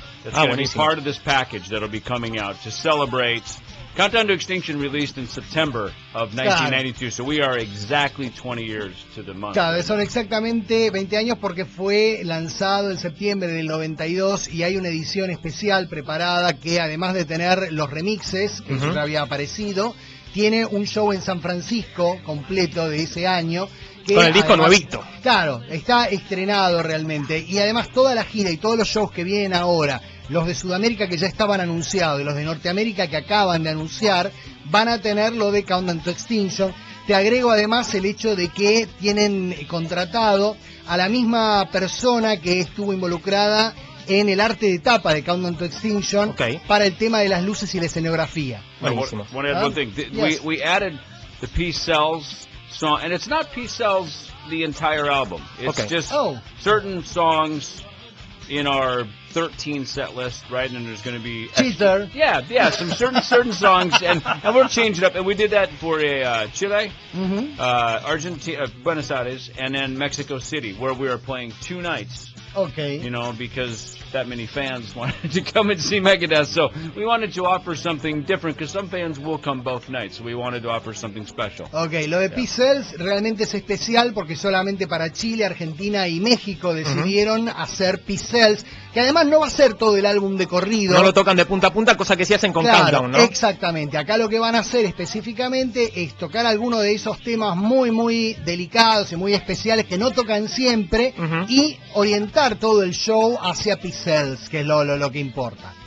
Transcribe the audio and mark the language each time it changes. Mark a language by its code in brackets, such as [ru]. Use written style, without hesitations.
[en] That's going to be part of this package that'll be coming out to celebrate Countdown to Extinction, released in September of 1992, so we are exactly 20 years to the month. [es] Claro, son exactamente 20 años porque fue lanzado en septiembre del 92 y hay una edición especial preparada que además de tener los remixes, que eso ya había aparecido, tiene un show en San Francisco completo de ese año. Con el disco nuevito. Claro, está estrenado realmente. Y además toda la gira y todos los shows que vienen ahora, los de Sudamérica que ya estaban anunciados y los de Norteamérica que acaban de anunciar, van a tener lo de Countdown to Extinction. Te agrego además el hecho de que tienen contratado a la misma persona que estuvo involucrada en el arte de tapa de Countdown to Extinction para el tema de las luces y la escenografía. [en] Buenísimo. One thing. We added the Peace Sells song, and it's not Peace Sells the entire album. It's just certain songs in our 13 set list, right? And there's going to be Cesar. Yeah, some certain songs, and we'll change it up. And we did that for Chile, Argentina, Buenos Aires, and then Mexico City, where we are playing 2 nights Okay. You know, because that many fans wanted to come and see Megadeth, so we wanted to offer something different, because some fans will come both nights, so we wanted to offer something special. [es] Ok, lo de P-Cells realmente es especial porque solamente para Chile, Argentina y México decidieron hacer P-Cells, que además no va a ser todo el álbum de corrido. No lo tocan de punta a punta, cosa que sí hacen con Claro, Countdown, ¿no? Exactamente. Acá lo que van a hacer específicamente es tocar algunos de esos temas muy, muy delicados y muy especiales que no tocan siempre y orientar todo el show hacia P-Cells, que es lo que importa.